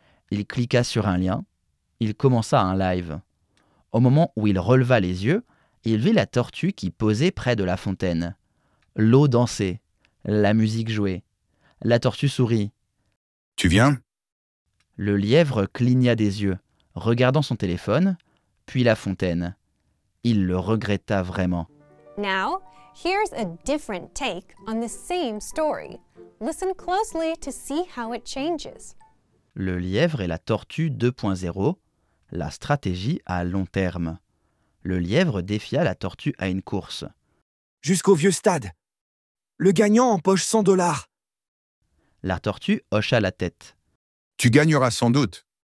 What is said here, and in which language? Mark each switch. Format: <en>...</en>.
<fr>Il cliqua sur un lien. Il commença un live. Au moment où il releva les yeux, il vit la tortue qui posait près de la fontaine. L'eau dansait. La musique jouait. La tortue sourit. « Tu viens ?» Le lièvre cligna des yeux, regardant son téléphone, puis la fontaine. Il le regretta vraiment.</fr> <en>Now, here's a different take on the same story. Listen closely to see how it changes.</en> <fr>Le lièvre et la tortue 2.0, la stratégie à long terme. Le lièvre défia la tortue à une course. Jusqu'au vieux stade. Le gagnant empoche $100. La tortue hocha la tête. Tu gagneras sans doute.</fr>